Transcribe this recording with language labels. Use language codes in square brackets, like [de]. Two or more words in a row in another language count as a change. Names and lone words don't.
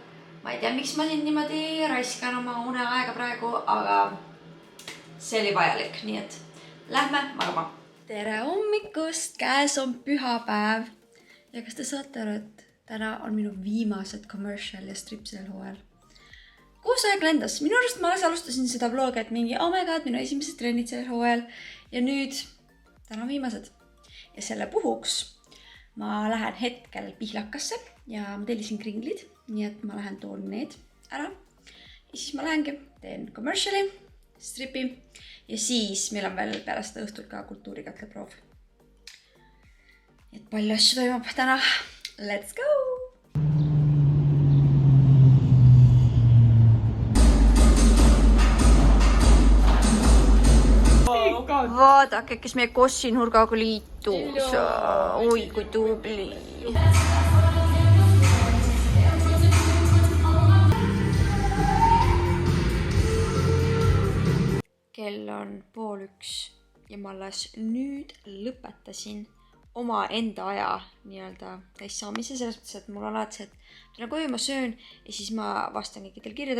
[et] Ma ei tea, miks ma siin niimoodi raiskan oma uneaega praegu, aga see oli vajalik, nii et lähme magama. Tere hommikust, käes on pühapäev. Ja kas te saate aru, et täna on minu viimased commercial ja strip sellel hooajal? Koos aeg lendas. Minu arust ma alustasin seda vlogi, et mingi, [en] oh my god, [et] minu esimesed trennid sellel hooajal. Ja nüüd täna on viimased. Ja selle puhuks ma lähen hetkel Pihlakasse ja ma tellisin kringlid. Nii et ma lähen toon need ära. Ja siis ma lähengi, teen commerciali, stripi ja siis meil on veel pärast õhtul ka kultuurikatleproov. Et palju asju toimub täna. [en] Let's go! [et] Vaadake, kes meie kossinurgaga liitus. Oi, kui tubli. Kell on 12:30 ja ma alles nüüd lõpetasin oma enda aja nii-öelda täis saamise, selles mõttes, et mul on alati, et täna koju ma söön ja siis ma vastan kõikidele kirjadele.